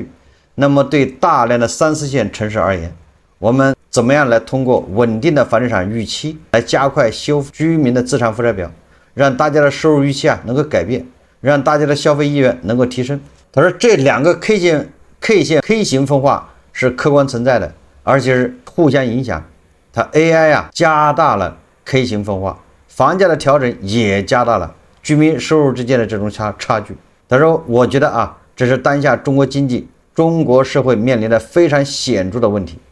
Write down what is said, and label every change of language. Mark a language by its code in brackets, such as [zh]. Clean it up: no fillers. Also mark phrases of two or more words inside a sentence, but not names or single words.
[zh] 那麼對大量的3、4線城市而言，我們怎麼樣來通過穩定的房地產預期來加快修復居民的資產負債表，讓大家的收入預期能夠改變，讓大家的消費意願能夠提升。他說這兩個 K 型分化是客觀存在的，而且是互相影響。它 AI 加大了 K 型分化，房價的調整也加大了居民收入之間的這種差距。他說我覺得這是當下中国經濟、中國社會面臨的非常顯著的問題。